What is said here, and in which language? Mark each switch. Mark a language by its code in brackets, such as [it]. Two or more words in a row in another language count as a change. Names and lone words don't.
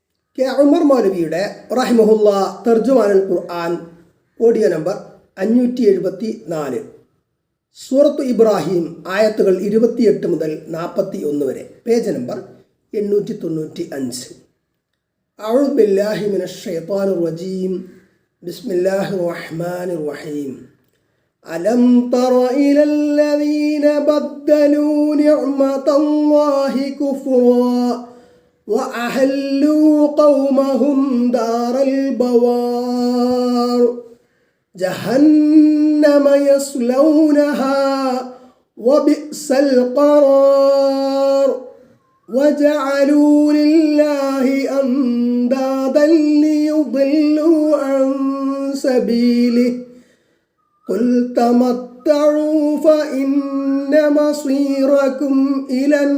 [ml] കെ ഉമർ മൗലവിയുടെ റഹിമഹുല്ലാ തർജുമാനുൽ ഖുർആൻ ഓഡിയോ നമ്പർ 574 സൂറത്ത് ഇബ്രാഹിം ആയത്തുകൾ 28 മുതൽ 41 വരെ, പേജ് നമ്പർ 895. [ar] أعوذ بالله من الشيطان الرجيم. بسم الله الرحمن الرحيم. ألم تر إلى الذين بدلوا نعمة الله كفرا وأحلوا قومهم دار البوار جهنم يصلونها وبئس القرار وجعلوا لله أندادا ليضلوا عن سبيله قل تمتعوا فإن مصيركم إلى